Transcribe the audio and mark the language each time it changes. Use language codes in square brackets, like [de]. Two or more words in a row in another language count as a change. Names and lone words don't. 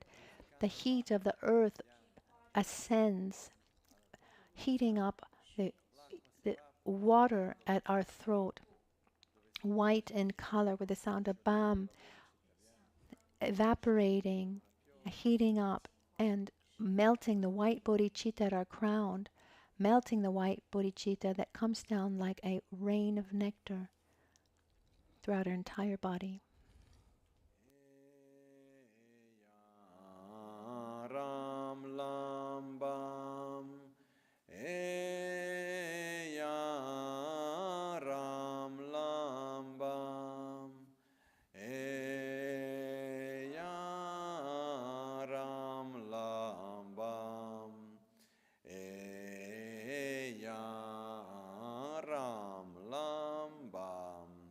[en] The heat of the earth ascends, heating up the water at our throat white in color with the sound of bam, evaporating, heating up, and melting the white bodhicitta at our crown, melting the white bodhicitta that comes down like a rain of nectar throughout our entire body. [sa] Ram lam bam, ram lam bam, ram lam bam, ram lam bam,